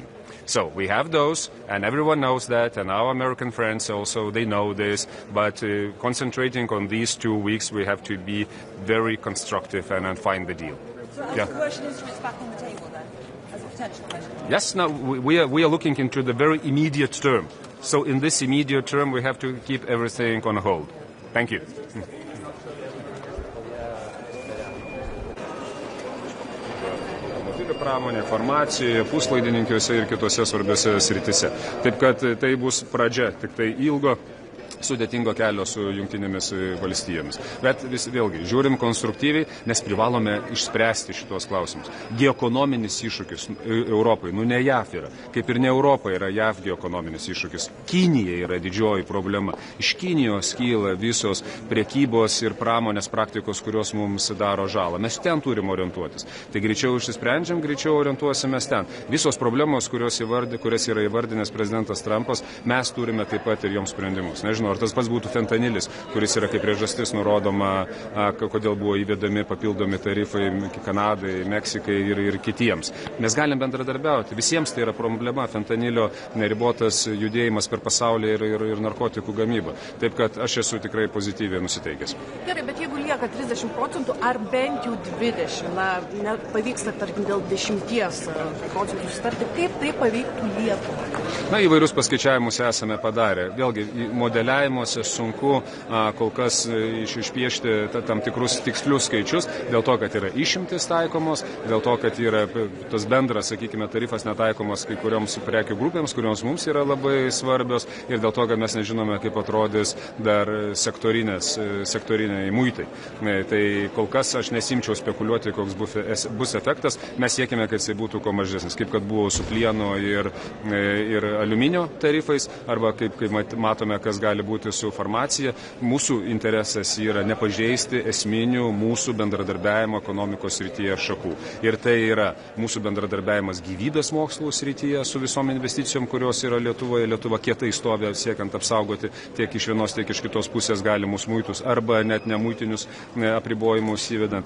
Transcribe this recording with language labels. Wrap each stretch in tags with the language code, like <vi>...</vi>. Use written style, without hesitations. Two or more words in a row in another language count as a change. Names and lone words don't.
<en>So we have those, and everyone knows that, and our American friends also, they know this, but concentrating on these 2 weeks, we have to be very constructive and find the deal. So are commercial instruments back on the table then, as a potential measure? Yes, now we are looking into the very immediate term. So in this immediate term, we have to keep everything on hold. Thank you.</en> <lt>Pramonė, farmacija, puslaidininkiuose ir kitose svarbiose sritise. Taip kad tai bus pradžia, tik tai ilgo, sudėtingo kelio su Jungtinėmis valstijomis. Bet vėlgi, žiūrim konstruktyviai, nes privalome išspręsti šitos klausimus. Geoekonominis iššūkis Europai, ne JAV yra, kaip ir ne Europa yra JAV geoekonominis iššūkis. Kinija yra didžioji problema. Iš Kinijos kyla visos priekybos ir pramonės praktikos, kurios mums daro žalą. Mes ten turim orientuotis. Tai greičiau išsisprendžiam, greičiau orientuosimės ten. Visos problemos, kurias yra įvardinęs prezidentas Trumpas, mes turime taip pat ir joms sprendimus. Nežinau, ar tas pats būtų fentanilis, kuris yra kaip priežastis nurodoma, kodėl buvo įvedami papildomi tarifai Kanadai, Meksikai ir kitiems. Mes galim bendradarbiauti. Visiems tai yra problema, fentanilio neribotas judėjimas per pasaulį ir narkotikų gamybą. Taip kad aš esu tikrai pozityviai nusiteikęs. Gerai, bet jeigu lieka 30%, ar bent jau 20%, pavyksta, tarkim, dėl 10% susitarti, kaip tai paveiktų Lietuvą? Įvairius paskaičiavimus esame padarę. Vėlgi, modeliavimuose sunku kol kas išpiešti tam tikrus tikslius skaičius, dėl to, kad yra išimtis taikomos, dėl to, kad yra tas bendras, sakykime, tarifas netaikomas kai kurioms prekių grupėms, kurioms mums yra labai svarbios, ir dėl to, kad mes nežinome, kaip atrodys dar sektoriniai muitai. Tai kol kas aš nesimčiau spekuliuoti, koks bus efektas. Mes siekime, kad jisai būtų kuo mažesnis, kaip kad buvo su plieno ir aliuminio tarifais, arba kaip matome, kas gali būti su farmacija. Mūsų interesas yra nepažeisti esminių mūsų bendradarbiavimo ekonomikos srityje šakų. Ir tai yra mūsų bendradarbiavimas gyvybės mokslų srityje su visom investicijom, kurios yra Lietuvoje. Lietuva kietai stovi siekiant apsaugoti tiek iš vienos, tiek iš kitos pusės galimus muitus arba net nemuitinius apribojimus įvedant.</lt>